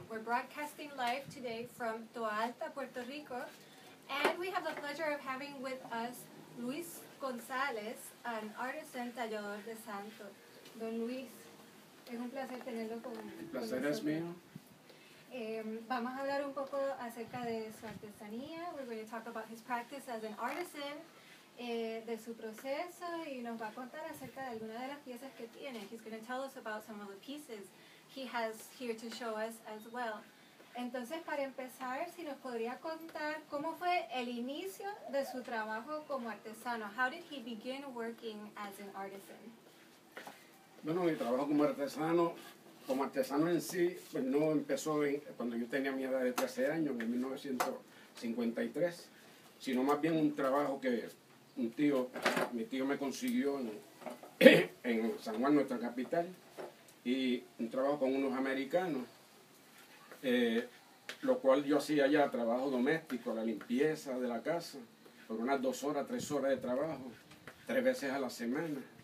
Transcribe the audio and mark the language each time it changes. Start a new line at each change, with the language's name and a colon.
English: We're broadcasting live today from Toa Alta, Puerto Rico, and we have the pleasure of having with us Luis González, an artisan
Spanish: tallador de santo. Don Luis, es un placer tenerlo con nosotros. El placer es mío. Vamos a hablar un poco acerca de su artesanía.
English: We're going to talk about his practice as an artisan,
Spanish: de su proceso, y nos va a contar acerca de algunas de las piezas que tiene.
English: He's going to tell us about some of the pieces he has here to show us as well.
Spanish: Entonces, para empezar, si nos podría contar cómo fue el inicio de su trabajo como artesano.
English: How did he begin working as an artisan?
Spanish: Bueno, mi trabajo como artesano en sí, pues no empezó cuando yo tenía mi edad de 13 años, en 1953, sino más bien un trabajo que mi tío me consiguió en San Juan, nuestra capital, y un trabajo con unos americanos, lo cual yo hacía ya trabajo doméstico, la limpieza de la casa, por unas 2 horas, 3 horas de trabajo, 3 veces a la semana.